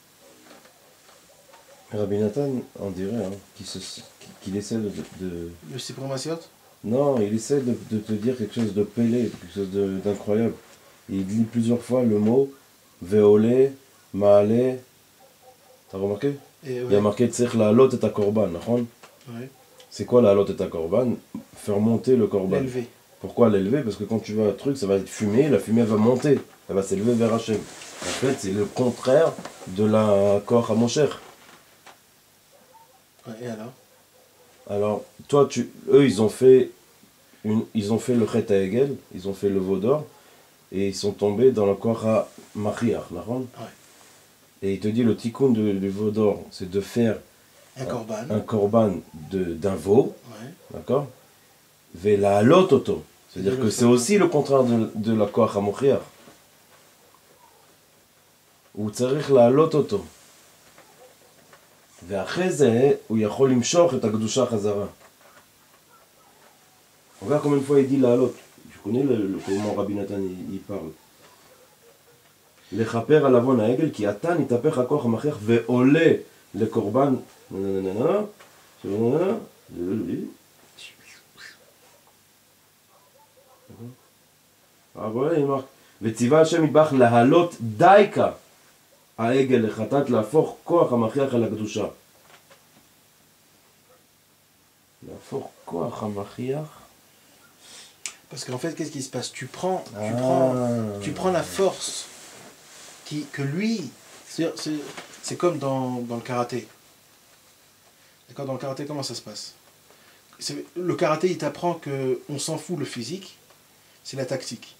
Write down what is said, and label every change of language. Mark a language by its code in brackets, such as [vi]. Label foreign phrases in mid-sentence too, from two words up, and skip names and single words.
[fr] Rabbi Nathan, on dirait, hein, qu'il essaie de... Le Sipramasiot? Non, il essaie de te dire quelque chose de pélé, quelque chose d'incroyable. Il dit plusieurs fois le mot Veolé, Maale. T'as remarqué? Il y a marqué [he] צריך להעלות את קרבן, [fr] נכון? Ouais. C'est quoi [he] להעלות את קרבן? [fr] Faire monter le korban. L'élever. Pourquoi l'élever? Parce que quand tu vas un truc, ça va être fumé, la fumée va monter, elle va s'élever vers Hachem. En fait, c'est le contraire de la [he] כוח המושך. [fr] Ouais, et alors? Alors, toi, eux, ils ont fait le [he] חטא העגל, [fr] ils ont fait le Vaudor, et ils sont tombés dans le [he] כוח המכריח, [fr] d'accord? Ouais. Et il te dit, le tikkun du Vaudor, c'est de faire un korban d'un veau, Ouais. [he] d'accord? ולהעלות אותו. [fr] C'est-à-dire que c'est aussi le contraire de la [he] כוח המכריח. הוא צריך להעלות אותו. ואחרי זה הוא יכול למשוך את הקדושה חזרה. [fr] Regarde combien de fois il dit להעלות. Tu connais comment Rabbi Nathan il parle. [he] לכפר על עוון העגל כי עתה נתהפך הכוח המכריח ועולה לקורבן. [fr] voilà, il marque. [he] וציווה השם מטבח להעלות דייקה העגל לחטאת להפוך כוח המכריח על הקדושה. להפוך כוח המכריח. [fr] Parce qu'en fait, qu'est-ce qui se passe? Tu prends la force que lui, c'est comme dans le karaté. D'accord, dans le karaté, comment ça se passe? Le karaté, il t'apprend qu'on s'en fout le physique, c'est la tactique.